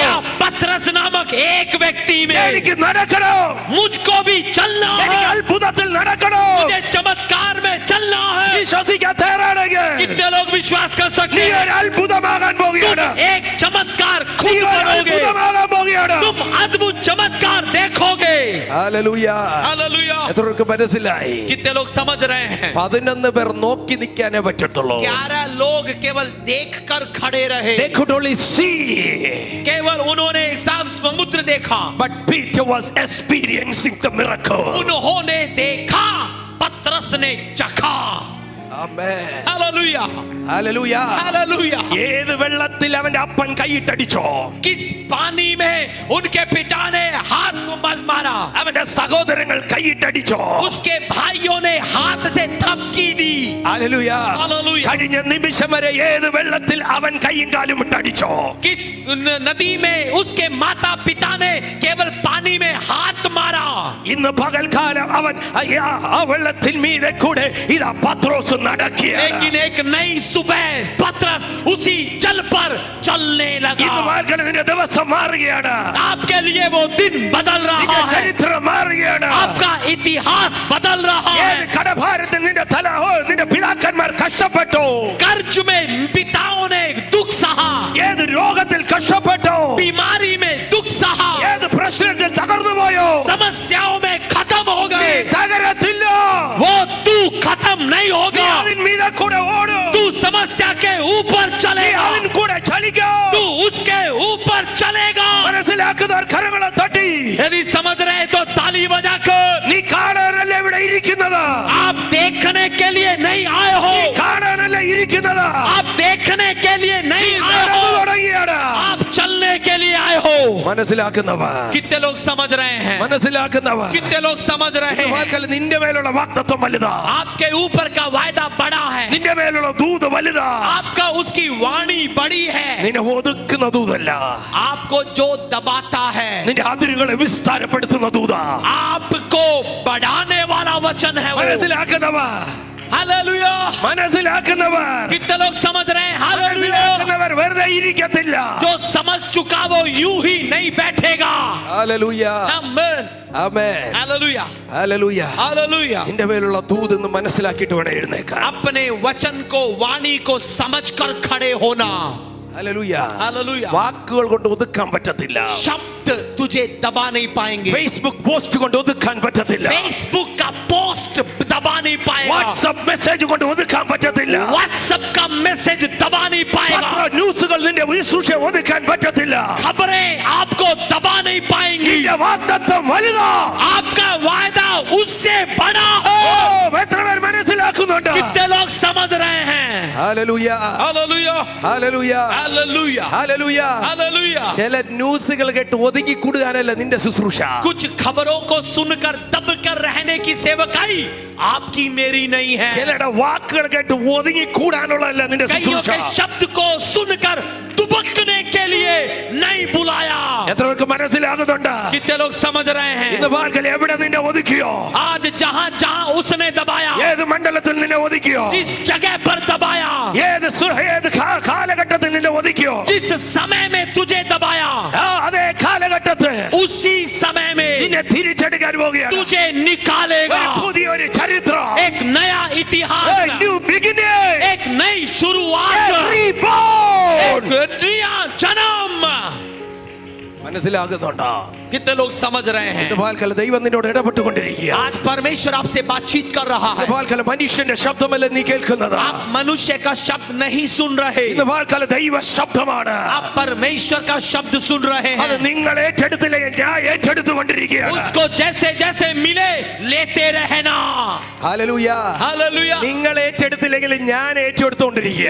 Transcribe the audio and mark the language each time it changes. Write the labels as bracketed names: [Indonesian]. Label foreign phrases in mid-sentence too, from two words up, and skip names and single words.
[Hindi] या पतरस नामक एक व्यक्ति में? [Malayalam] എനിക്ക് നടക്കണം, [Hindi] मुझको भी चलना [Malayalam] എനിക്ക് [Hindi] है, [Malayalam] അത്ഭുതത്തിൽ നടക്കണം. [Hindi] मुझे चमत्कार में चलना है। [Malayalam] വിശ്വസിക്കാൻ തയ്യാറാണെങ്കിൽ [Hindi] कितने लोग विश्वास कर [Malayalam] നീ [Hindi] सकते हैं? [Malayalam] ഒരു അത്ഭുതമാകാൻ പോവുകയാണ്. [Hindi] तुम एक चमत्कार [Malayalam] നീ [Hindi] खुद [Malayalam] ഒരു [Hindi] करोगे, [Malayalam] അത്ഭുതമാകാൻ പോവുകയാണ്. [Hindi] तुम अद्भुत चमत्कार देखोगे। [Malayalam] ഹല്ലേലൂയ. [Hindi] हालेलुया। [Malayalam] എത്രയൊക്കെ മനസ്സിലായി? [Hindi] कितने लोग समझ रहे हैं? [Malayalam] 11 പേർ നോക്കി നിൽക്കാനേ പറ്റത്തുള്ളൂ. [Hindi] 11 लोग केवल देख कर खड़े रहे, [English] They could only see, [Hindi] केवल उन्होंने समुद्र देखा, [English] but Peter was experiencing the miracle. [Hindi] उन्होंने देखा, पतरस ने चखा। Amen. हालेलुया, Hallelujah. हालेलुया। [Malayalam] ഏത് വെള്ളത്തിൽ അവന്റെ അപ്പൻ കൈയിട്ടടിച്ചോ? [Hindi] किस पानी में उनके पिता ने हाथ को मस मारा, [Malayalam] അവന്റെ സഹോദരങ്ങൾ കൈയിട്ടടിച്ചോ? [Hindi] उसके भाइयों ने हाथ से थपकी दी। Hallelujah. Hallelujah. [Malayalam] കഴിഞ്ഞ നിമിഷം വരെ ഏത് വെള്ളത്തിൽ അവൻ കൈയും കാലും ഇട്ടടിച്ചോ? [Hindi] किस नदी में उसके माता पिता ने केवल पानी में हाथ मारा, [Malayalam] ഇന്ന് പകൽക്കാലം അവൻ ആ വെള്ളത്തിൽ മീതെ കൂടെ ഇതാ പത്രോസ് നടക്കിയ. [Hindi] लेकिन एक नई सुबह पतरस उसी जल पर चलने लगा। [Malayalam] ഇന്ന് പകൽക്കാലം നിന്റെ ദിവസം മാറുകയാണ്. [Hindi] आपके लिए वो दिन बदल रहा [Malayalam] നിന്റെ [Hindi] है, [Malayalam] ചരിത്രം മാറുകയാണ്. [Hindi] आपका इतिहास बदल रहा [Malayalam] ഏത് [Hindi] है। [Malayalam] കടഭാരത്തിൽ നിന്റെ നിന്റെ പിതാക്കന്മാർ കഷ്ടപ്പെട്ടു? [Hindi] कर्ज में पिताओं ने दुख सहा, [Malayalam] ഏത് രോഗത്തിൽ കഷ്ടപ്പെട്ടു? [Hindi] बीमारी में दुख सहा, [Malayalam] ഏത് പ്രശ്നത്തിൽ തകർന്നു പോയോ? [Hindi] समस्याओं में खत्म हो [Malayalam] നീ [Hindi] गए, [Malayalam] തകരത്തില്ല. [Hindi] वो तू खत्म नहीं [Malayalam] നീ [Hindi] होगा। [Malayalam] അതിൻ മീതെ കൂടെ ഓടും. [Hindi] तू समस्या के ऊपर [Malayalam] നീ [Hindi] चलेगा, [Malayalam] അതിൻ കൂടെ ചലിക്കും. [Hindi] तू उसके ऊपर चलेगा। [Malayalam] മനസ്സിലാക്കുന്നവർ കരങ്ങളെ തട്ടി. [Hindi] यदि समझ रहे तो ताली बजाकर। [Malayalam] നീ കാണാനല്ല ഇവിടെ ഇരിക്കുന്നത്. [Hindi] आप देखने के लिए नहीं आए हो, [Malayalam] നീ കാണാനല്ല ഇരിക്കുന്നത്. [Hindi] आप देखने के लिए नहीं [Malayalam] നീ [Hindi] आए [Malayalam] നടന്നു [Hindi] हो, [Malayalam] തുടങ്ങിയാണ്. [Hindi] आप चलने के लिए आए हो। [Malayalam] മനസ്സിലാക്കുന്നവർ, [Hindi] कितने लोग समझ रहे हैं? [Malayalam] മനസ്സിലാക്കുന്നവർ, [Hindi] कितने लोग समझ रहे हैं? [Malayalam] വാക്കാൽ നിന്റെ മേലുള്ള വാഗ്ദത്തം വലുതാ. [Hindi] आपके ऊपर का वायदा बड़ा है, [Malayalam] നിന്റെ മേലുള്ള ദൂത് വലുതാ. [Hindi] आपका उसकी वाणी बड़ी है। [Malayalam] നിന്നെ ഒതുക്കുന്ന ദൂതല്ല, [Hindi] आपको जो दबाता है, [Malayalam] നിന്റെ അതിരുകളെ വിസ്താരപ്പെടുത്തുന്ന ദൂതാ. [Hindi] आपको बढ़ाने वाला वचन है वो। [Malayalam] മനസ്സിലാക്കുന്നവർ, [Hindi] हालेलुया। [Malayalam] മനസ്സിലാക്കുന്നവർ, [Hindi] कितने लोग समझ रहे हैं? हालेलुया। [Malayalam] മനസ്സിലാക്കുന്നവർ വെറുതെ ഇരിക്കത്തില്ല. [Hindi] जो समझ चुका वो यूं ही नहीं बैठेगा। [Malayalam] ഹല്ലേലൂയ. [Hindi] आमीन, [Malayalam] ആമേൻ. [Hindi] हालेलुया, [Malayalam] ഹല്ലേലൂയ. [Hindi] हालेलुया। [Malayalam] നിന്റെ മേലുള്ള ദൂത് എന്ന് മനസ്സിലാക്കിയിട്ട് വേണം എഴുന്നേൽക്കാൻ. [Hindi] अपने वचन को, वाणी को समझकर खड़े होना। [Malayalam] ഹല്ലേലൂയ. [Hindi] हालेलुया। [Malayalam] വാക്കുകൾ കൊണ്ട് ഒതുക്കാൻ പറ്റത്തില്ല. [Hindi] शब्द तुझे दबा नहीं पाएंगे, [Malayalam] ഫേസ്ബുക്ക് പോസ്റ്റ് കൊണ്ട് ഒതുക്കാൻ പറ്റത്തില്ല. [Hindi] फेसबुक का पोस्ट दबा नहीं पाएगा, [Malayalam] വാട്സ്ആപ്പ് മെസ്സേജ് കൊണ്ട് ഒതുക്കാൻ പറ്റത്തില്ല, [Hindi] व्हाट्सएप का मैसेज दबा नहीं पाएगा, [Malayalam] പത്ര ന്യൂസുകൾ നിന്റെ ശുശ്രൂഷ ഒതുക്കാൻ പറ്റത്തില്ല. [Hindi] खबरें आपको दबा नहीं पाएंगी. [Malayalam] നിന്റെ വാഗ്ദത്തം വലുതാ. [Hindi] आपका वायदा उससे बड़ा [Malayalam] ഓ, [Hindi] है. [Malayalam] എത്ര പേർ മനസ്സിലാക്കുന്നുണ്ട്? [Hindi] कितने लोग समझ रहे हैं? [Malayalam] ഹല്ലേലൂയ [Hindi] हालेलुया, [Malayalam] ഹല്ലേലൂയ [Hindi] हालेलुया, [Malayalam] ഹല്ലേലൂയ. [Hindi] हालेलुया. [Malayalam] ചില ന്യൂസുകൾ കേട്ട് ഒതുങ്ങി കൂടുകയാണല്ല നിന്റെ ശുശ്രൂഷ. [Hindi] कुछ खबरों को सुनकर दबकर रहने की सेवकाई आपकी मेरी नहीं है. [Malayalam] ചിലരുടെ വാക്കുകൾ കേട്ട് ഒതുങ്ങി കൂടാനുള്ളതല്ല നിന്റെ [Hindi] कईयों [Malayalam] ശുശ്രൂഷ. [Hindi] के शब्द को सुनकर दुबकने के लिए नहीं बुलाया. [Malayalam] എത്ര പേർക്ക് മനസ്സിലാകുന്നുണ്ട്? [Hindi] कितने लोग समझ रहे [Malayalam] ഇന്ന് [Hindi] हैं? [Malayalam] പകൽ എവിടെ നിന്നെ ഒതുക്കിയോ? [Hindi] आज जहां जहां उसने दबाया, [Malayalam] ഏത് മണ്ഡലത്തിൽ നിന്നെ ഒതുക്കിയോ? [Hindi] जिस जगह पर दबाया, [Malayalam] ഏത് കാലഘട്ടത്തിൽ നിന്നെ ഒതുക്കിയോ? [Hindi] जिस समय में तुझे दबाया, [Malayalam] ആ, അതേ കാലഘട്ടത്തിൽ [Hindi] उसी समय में [Malayalam] നിന്നെ തിരിച്ചെടുക്കാൻ പോവുകയാണ്. [Hindi] तुझे निकालेगा. [Malayalam] ഒരു പുതിയൊരു ചരിത്രം, [Hindi] एक नया a इतिहास, [English] new beginning, [Hindi] एक नई शुरुआत, [English] a reborn. [Hindi] एक नया जन्म. [Malayalam] മനസ്സിലാകുന്നുണ്ടോ? [Hindi] कितने लोग समझ रहे हैं? [Malayalam] ഇന്ന് പകൽക്കാലം ദൈവം നിന്നോട് ഇടപെട്ടുകൊണ്ടിരിക്കുക. [Hindi] आज परमेश्वर आपसे बातचीत कर रहा [Malayalam] ഇന്ന് [Hindi] है. [Malayalam] പകൽക്കാലം മനുഷ്യന്റെ ശബ്ദമല്ല നീ കേൾക്കുന്നത്. [Hindi] आप मनुष्य का शब्द नहीं सुन रहे, [Malayalam] ഇന്ന് പകൽക്കാലം ദൈവ ശബ്ദമാണ്. [Hindi] आप परमेश्वर का शब्द सुन रहे [Malayalam] അത് [Hindi] हैं. [Malayalam] നിങ്ങൾ ഏറ്റെടുത്തില്ലെങ്കിൽ ഞാൻ ഏറ്റെടുത്തുകൊണ്ടിരിക്കുകയാണ്. [Hindi] उसको जैसे जैसे मिले लेते रहना. [Malayalam] ഹല്ലേലൂയ. [Hindi] हालेलुया. [Malayalam] നിങ്ങൾ ഏറ്റെടുത്തില്ലെങ്കിൽ ഞാൻ ഏറ്റെടുത്തുകൊണ്ടിരിക്കുക.